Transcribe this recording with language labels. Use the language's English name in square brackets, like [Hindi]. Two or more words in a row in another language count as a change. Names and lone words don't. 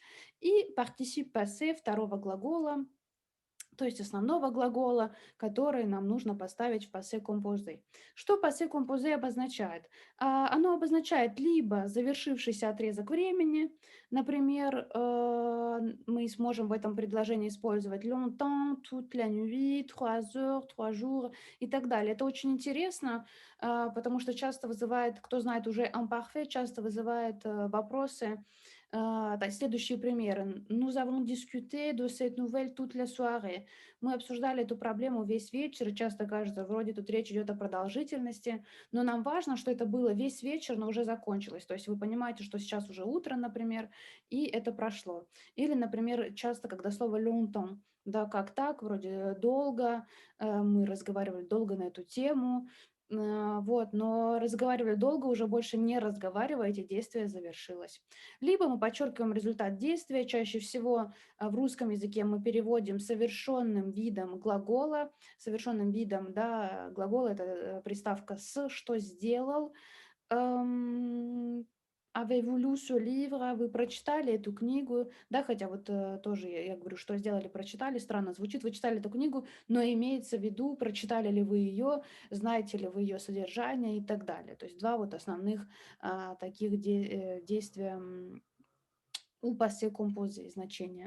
[Russian] И [French] participe passé [Russian] второго глагола, то есть основного глагола, который нам нужно поставить в [French] passé composé. [Russian] Что [French] passé composé [Russian] обозначает? Оно обозначает либо завершившийся отрезок времени, например, мы сможем в этом предложении использовать [French] longtemps, toute la nuit, 3 heures, 3 jours [Russian] и так далее. Это очень интересно, потому что часто вызывает, кто знает уже imparfait, часто вызывает вопросы. Следующие примеры. [French] Nous avons discuté de cette nouvelle toute la soirée. [Russian] Мы обсуждали эту проблему весь вечер, и часто кажется, вроде тут речь идет о продолжительности, но нам важно, что это было весь вечер, но уже закончилось. То есть вы понимаете, что сейчас уже утро, например, и это прошло. Или, например, часто, когда слово longtemps, да, как так, вроде долго, мы разговаривали долго на эту тему, вот, но разговаривали долго, уже больше не разговариваете, действие завершилось. Либо мы подчеркиваем результат действия, чаще всего в русском языке мы переводим совершенным видом глагола. Совершенным видом, да, глагола — это приставка «с», что сделал. [French] Avez-vous lu ce livre? [Russian] Вы прочитали эту книгу? Да, хотя вот тоже я говорю, что сделали, прочитали, странно звучит. Вы читали эту книгу, но имеется в виду, прочитали ли вы ее, знаете ли вы ее содержание и так далее. То есть два вот основных таких действия у [French] passé composé [Russian] значения.